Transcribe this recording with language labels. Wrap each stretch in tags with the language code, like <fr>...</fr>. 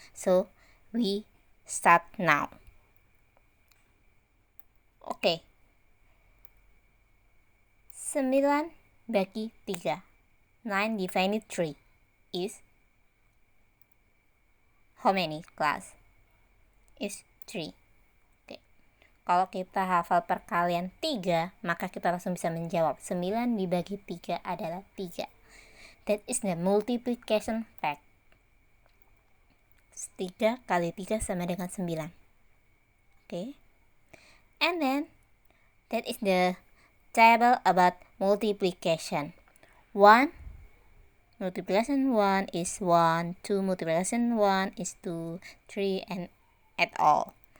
<en>So we start now. Okay. 9 bagi 3. 9 divided 3 is how many class? Is 3.</en> <id>Kalau kita hafal perkalian 3, maka kita langsung bisa menjawab 9 dibagi 3 adalah 3.</id> <en>That is the multiplication fact.</en> <id>3 kali 3 sama dengan 9. Okay.</id> <en>And then, that is the table about multiplication. 1 multiplication 1 is 1, 2 multiplication 1 is 2, 3, and at all.</en>